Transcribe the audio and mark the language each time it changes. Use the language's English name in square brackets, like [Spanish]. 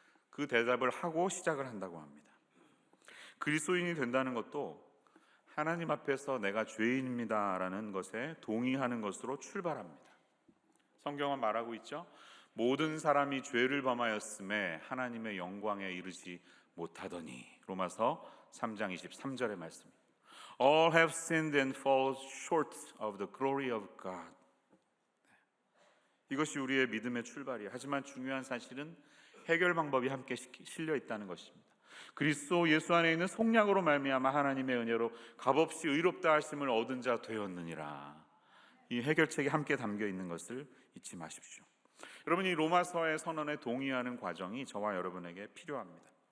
[Korean] 그 대답을 하고 시작을 한다고 합니다. 그리스도인이 된다는 것도 하나님 앞에서 내가 죄인입니다라는 것에 동의하는 것으로 출발합니다. 성경은 말하고 있죠. 모든 사람이 죄를 범하였음에 하나님의 영광에 이르지 못하더니. 로마서 3장 23절의 말씀입니다. [English] All have sinned and fall short of the glory of God. [Korean] 이것이 우리의 믿음의 출발이에요. 하지만 중요한 사실은 해결 방법이 함께 실려 있다는 것입니다. 그리스도 예수 안에 있는 속량으로 말미암아 하나님의 은혜로 값없이 의롭다 하심을 얻은 자 되었느니라. 이 해결책이 함께 담겨 있는 것을 잊지 마십시오. 여러분, 이 로마서의 선언에 동의하는 과정이 저와 여러분에게 필요합니다.